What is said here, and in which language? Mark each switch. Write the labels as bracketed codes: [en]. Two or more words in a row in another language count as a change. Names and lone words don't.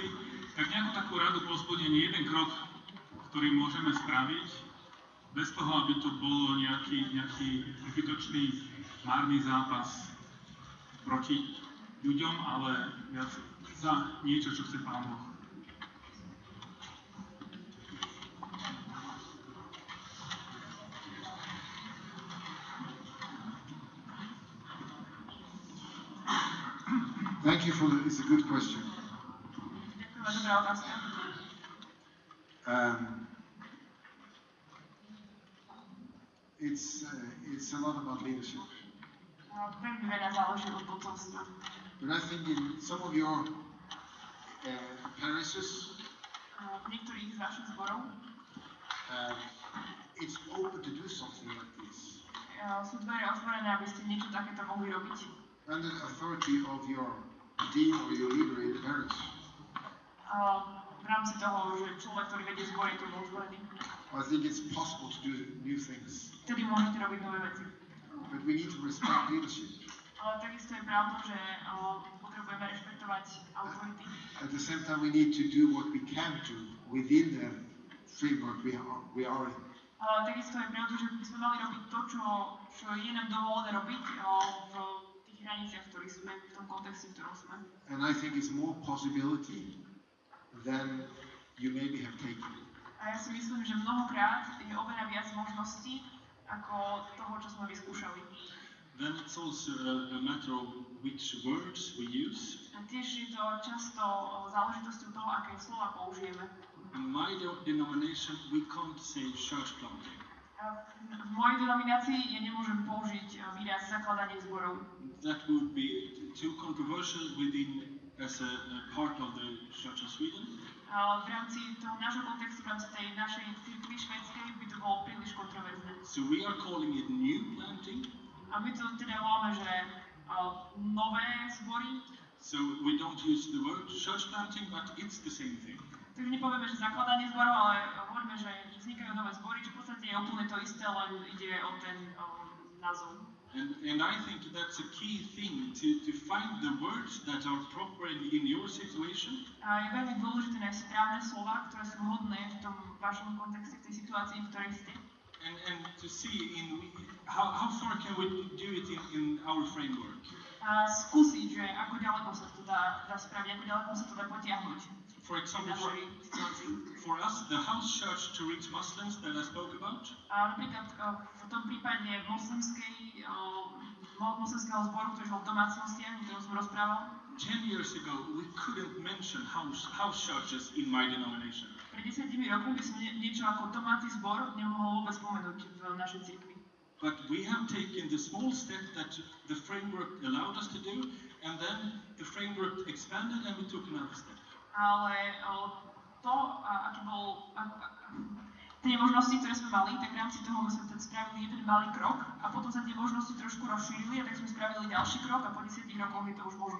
[sk] Tak nejakú takú radu, povzbudenie, jeden krok, ktorý môžeme spraviť, bez toho, aby to bolo nejaký zbytočný márny zápas proti ľuďom, ale viac za niečo, čo chce Pán Boh. [en] Thank you for it's a good question. [sk] Ďakujem, dobrá otázka. [en] It's a lot about leadership. [sk] Veľmi veľa záleží od vodcovstva. [en] But I think in some of your parishes, [sk] V niektorých z vašich zborov [en] it's open to do something like this. [sk] Sú dvere otvorené, aby ste niečo takéto mohli robiť. [en] Under the authority of your dean or your leader in the parish. [sk] V rámci toho, že človek, ktorý vedie zbor, je tomu otvorený. [en] I think it's possible to do new things. [sk] Vtedy môžete robiť nové veci. [en] But we need to respect leadership. [sk] Ale takisto je pravda, že potrebujeme rešpektovať autority. [en] At the same time, we need to do what we can do within the framework we are in. [sk] Ale takisto je pravda, že by sme mali robiť to, čo je nám dovolené robiť v tých hraniciach, v ktorých sme, v tom kontexte, v ktorom sme. [en] And I think it's more possibility than you maybe have taken. [sk] A ja si myslím, že mnohokrát je oveľa viac možností, ako toho, čo sme vyskúšali. [en] Then it's also a matter of which words we use. [sk] A tiež je to často záležitosťou toho, aké slova použijeme. [en] In my denomination, we can't say church planting. [sk] V mojej denominácii ja nemôžem použiť výraz zakladanie zborov. [en] That would be too controversial within as a part of the Church of Sweden. [sk] V rámci toho nášho kontextu, v rámci tej našej cirkvi švédskej by to bolo príliš kontroverzné. [en] So we are calling it new planting. [sk] A my to teda voláme, že nové zbory. [en] So we don't use the word church planting, but it's the same thing. [sk] Takže nepovieme, že zakladanie zborov, ale hovoríme, že vznikajú nové zbory, čo v podstate je úplne to isté, len ide o ten názov. [en] And I think that's a key thing to find the words that are proper in your situation. [sk] A je veľmi dôležité nájsť správne slova, ktoré sú vhodné v tom vašom kontexte, v tej situácii, v ktorej ste. [en] And to see how far can we do it in our framework. [sk] A skúsiť, že ako ďaleko sa to dá spraviť, ako ďaleko sa to dá potiahnuť. [en] For example, for us, the house church to reach Muslims that I spoke about. [sk] A napríklad v tom prípade moslimského zboru, ktorý bol v domácnostiach, o ktorom som rozprával. [en] 10 years ago, we couldn't mention house churches in my denomination. [sk] Pred 10 rokmi by som niečo ako domáci zbor nemohol vôbec spomenúť v našej cirkvi. [en] But we have taken the small step that the framework allowed us to do, and then the framework expanded and we took another step. [sk] Ale to, aký bol, tie možnosti, ktoré sme mali, tak v rámci toho sme teda spravili jeden malý krok a potom sa tie možnosti trošku rozšírili a tak sme spravili ďalší krok a po 10 rokoch je to už možné.